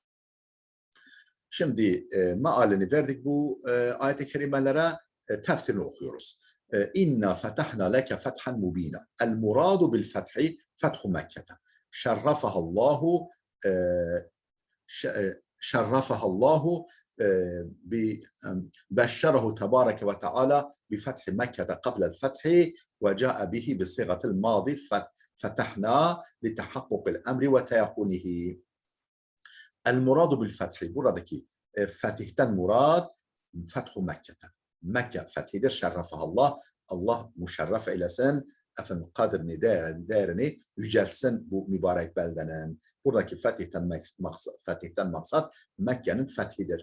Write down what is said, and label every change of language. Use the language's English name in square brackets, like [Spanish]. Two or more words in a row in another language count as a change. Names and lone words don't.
[Turkish] Şimdi mealini verdik bu ayet-i kerimelere, tefsirini okuyoruz. [Arabic] إنا فتحنا لك فتحا مبينا. المراد بالفتح فتح مكة. شرفها الله شرفها الله بشره تبارك وتعالى بفتح مكة قبل الفتح وجاء به بصيغة الماضي فتحنا لتحقق الأمر وتيقنه. المراد بالفتح. [Turkish] Buradaki fetihten murad [Arabic] فتح مكة. [Turkish] Mekke fethidir. Şerrafahallah. Allah müşerref eylesin. Efendim kadrini, değerini yüceltsin bu mübarek beldenin. Buradaki fetihten maksat Mekke'nin fethidir.